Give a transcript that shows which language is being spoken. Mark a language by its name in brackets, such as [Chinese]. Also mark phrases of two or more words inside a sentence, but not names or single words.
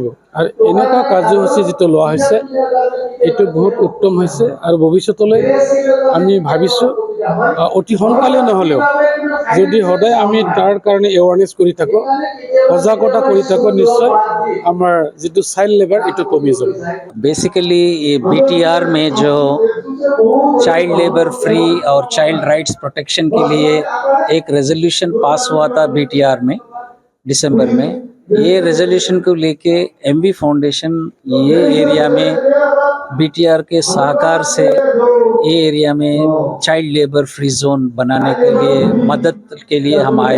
[Assamese] আৰু এনেকুৱা কাৰ্যসূচী যিটো লোৱা হৈছে এইটো বহুত উত্তম হৈছে। আৰু ভৱিষ্যতলৈ আমি ভাবিছোঁ অতি সোনকালে নহ'লেও যদি সদায় আমি তাৰ কাৰণে এৱাৰনেছ কৰি থাকোঁ, সজাগতা কৰি থাকোঁ, নিশ্চয় আমাৰ যিটো [English] child labour [Assamese] এইটো কমি যাব। [Hindi] बेसिकली ये BTR में जो [English] child labour free [Hindi] और [English] child rights protection [Hindi] के लिए एक रेजोल्यूशन पास हुआ था BTR में दिसंबर में। ये रेजोल्यूशन को लेके MB फाउंडेशन ये एरिया में BTR के सहकार से ये एरिया में [English] child labour free zone [Hindi] बनाने के लिए मदद के लिए हम आए।